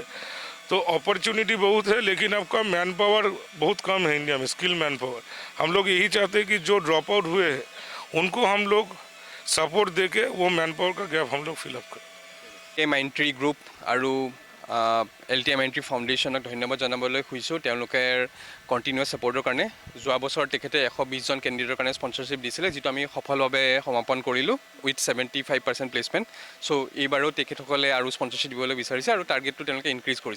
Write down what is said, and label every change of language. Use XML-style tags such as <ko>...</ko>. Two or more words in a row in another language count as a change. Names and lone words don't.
<hi>तो अपॉर्चुनिटी बहुत है, लेकिन आपका</hi> <en>man power</en> <hi>बहुत कम है इंडिया में,</hi> <en>skill man power.</en> <hi>हम लोग यही चाहते हैं कि जो</hi> <en>drop out</en> <hi>हुए हैं उनको हम लोग सपोर्ट दे के वो</hi> <en>man power</en> <hi>का गैप हम लोग फिलअप करें।</hi> <as>माइंट्री ग्रुप और LTM Entry ফাউণ্ডেশ্যনক ধন্যবাদ জনাবলৈ খুজিছোঁ তেওঁলোকে</as> <en>continuous support</en> <as>কাৰণে। যোৱা বছৰ তেখেতে 120জন কেণ্ডিডেটৰ কাৰণে স্পনচৰশ্বিপ দিছিলে, যিটো আমি সফলভাৱে সমাপন কৰিলোঁ</as> <en>with 75% placement.</en> <as>চ' এইবাৰো তেখেতসকলে আৰু স্পনচৰশ্বিপ দিবলৈ বিচাৰিছে আৰু টাৰ্গেটটো তেওঁলোকে ইনক্ৰিজ কৰিছে।</as>